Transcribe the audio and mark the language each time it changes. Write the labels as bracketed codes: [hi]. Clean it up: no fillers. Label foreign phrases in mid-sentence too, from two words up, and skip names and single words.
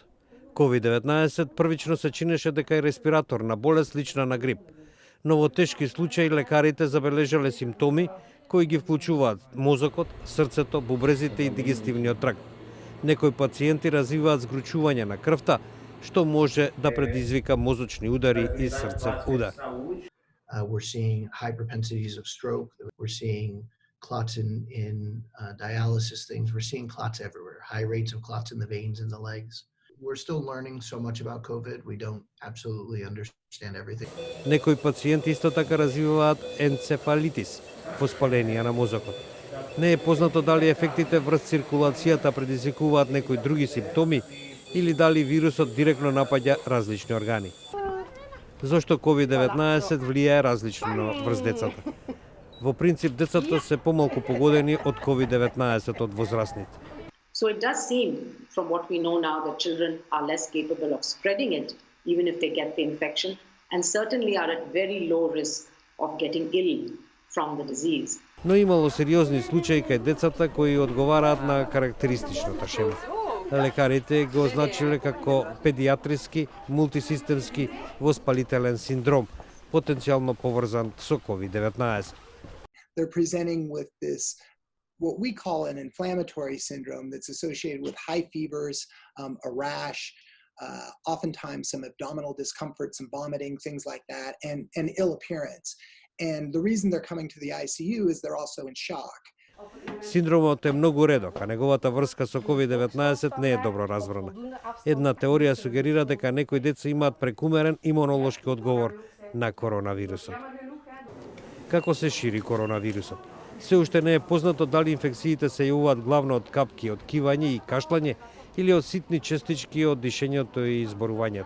[mk] COVID-19 првично се чинеше дека е респираторна болест слична на грип, но во тешки случаи лекарите забележале симптоми кои ги вклучуваат мозокот, срцето, бубрезите и дигестивниот тракт. Некои пациенти развиваат згручување на крвта, што може да предизвика мозочни удари и срцев удар. [en] We're seeing high propensities of stroke. We're seeing clots in dialysis things. We're seeing clots everywhere. High rates of clots in the veins in the legs. We're still learning so much about COVID. We don't absolutely understand everything. [mk] Некои пациенти исто така развиваат енцефалитис, воспаление на мозокот. Не е познато дали ефектите врз циркулацијата предизвикуваат некои други симптоми или дали вирусот директно напаѓа различни органи. Зошто COVID-19 влијае различно врз децата? Во принцип, децата се помалку погодени од COVID-19 од возрастните. [en] So it does seem, from what we know now, that children are less capable of spreading it, even if they get the infection, and certainly are at very low risk of getting ill from the disease. [mk] Но имало сериозни случаи кај децата кои одговараат на карактеристичната шема. Лекарите го означиле како педиатриски мултисистемски воспалителен синдром, потенцијално поврзан со COVID-19. [en] They're presenting with this, what we call an inflammatory syndrome that's associated with high fevers, a rash, oftentimes some abdominal discomfort, some vomiting, things like that, and ill appearance. And the reason they're coming to the ICU is they're also in shock. [mk] Синдромот е многу редок, а неговата врска со COVID-19 не е добро разбрана. Една теорија сугерира дека некои деца имаат прекумерен имунолошки одговор на коронавирусот. Како се шири коронавирусот? Се уште не е познато дали инфекциите се јавуваат главно од капки од кивање и кашлање или од ситни честички од дишењето и изборувањето.